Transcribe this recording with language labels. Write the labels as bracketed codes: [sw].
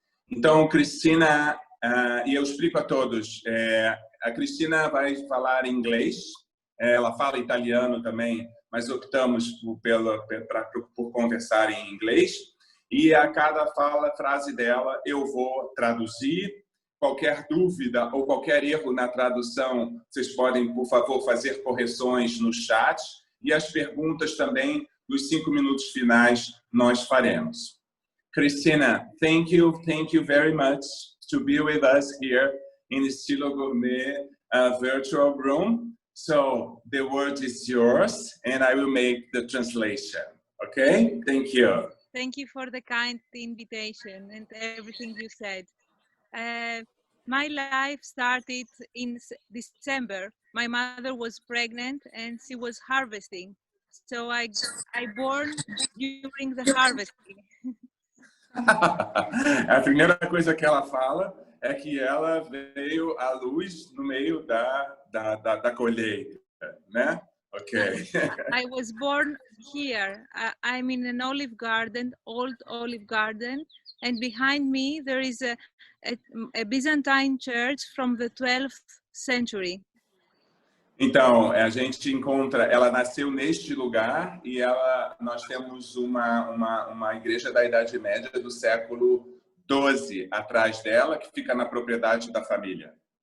[pt] Então, Cristina, e eu explico a todos, a Cristina vai falar inglês, ela fala italiano também, mas optamos por conversar em inglês, e a cada frase dela eu vou traduzir. Qualquer dúvida ou qualquer erro na tradução, vocês podem, por favor, fazer correções no chat, e as perguntas também, nos 5 minutos finais, nós faremos. [en] Cristina, thank you very much to be with us here in the Estilo Gourmet virtual room. So the word is yours, and I will make the translation. Okay? Thank you. Thank you for the kind invitation and everything you said. My life started in December. My mother was pregnant and she was harvesting. So I born during the harvesting. [pt] A primeira coisa que ela fala é que ela veio à luz no meio da colheita, né? [en] Okay. I was born here. I'm in an olive garden, old olive garden, and behind me there is a Byzantine church from the 12th century. [pt] Então, a gente encontra, ela nasceu neste lugar e nós temos uma igreja da Idade Média do século XII atrás dela, que fica na propriedade da família.